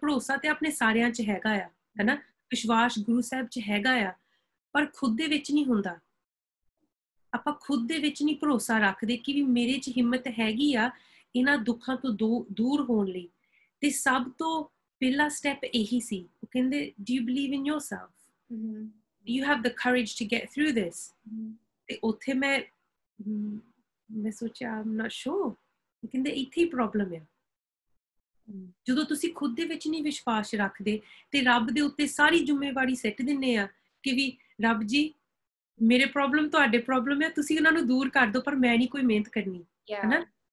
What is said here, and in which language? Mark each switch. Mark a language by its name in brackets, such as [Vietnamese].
[Punjabi] ਭਰੋਸਾ ਤੇ ਆਪਣੇ ਸਾਰਿਆਂ 'ਚ ਹੈਗਾ ਆ, ਹਨਾ, ਵਿਸ਼ਵਾਸ ਗੁਰੂ ਸਾਹਿਬ 'ਚ ਹੈਗਾ ਆ, ਪਰ ਖੁਦ ਦੇ ਵਿੱਚ ਨਹੀਂ ਹੁੰਦਾ। ਆਪਾਂ ਖੁਦ ਦੇ ਵਿੱਚ ਨਹੀਂ ਭਰੋਸਾ ਰੱਖਦੇ ਕਿ ਵੀ ਮੇਰੇ 'ਚ ਹਿੰਮਤ ਹੈਗੀ ਆ ਇਹਨਾਂ ਦੁੱਖਾਂ ਤੋਂ ਦੂਰ ਹੋਣ ਲਈ। ਤੇ ਸਭ ਤੋਂ ਪਹਿਲਾ ਸਟੈਪ ਇਹੀ ਸੀ, ਉਹ ਕਹਿੰਦੇ [English] do you believe in yourself? Do you have the courage to get through this? [Punjabi] ਤੇ ਉੱਥੇ ਮੈਂ ਸੋਚਿਆ [English] I'm not sure। [Punjabi] ਉਹ ਕਹਿੰਦੇ ਇੱਥੇ ਹੀ ਪ੍ਰੋਬਲਮ ਆ, ਜਦੋਂ ਤੁਸੀਂ ਖੁਦ ਦੇ ਵਿੱਚ ਨਹੀਂ ਵਿਸ਼ਵਾਸ ਰੱਖਦੇ ਤੇ ਰੱਬ ਦੇ ਉੱਤੇ ਸਾਰੀ ਜ਼ਿੰਮੇਵਾਰੀ ਸਿੱਟ ਦਿੰਦੇ ਆ ਕਿ ਵੀ ਰੱਬ ਜੀ ਮੇਰੇ ਪ੍ਰੋਬਲਮ ਤੁਹਾਡੇ ਪ੍ਰੋਬਲਮ ਹੈ, ਤੁਸੀਂ ਉਹਨਾਂ ਨੂੰ ਦੂਰ ਕਰ ਦਿਓ ਪਰ ਮੈਂ ਨਹੀਂ ਕੋਈ ਮਿਹਨਤ ਕਰਨੀ, ਹਨਾ।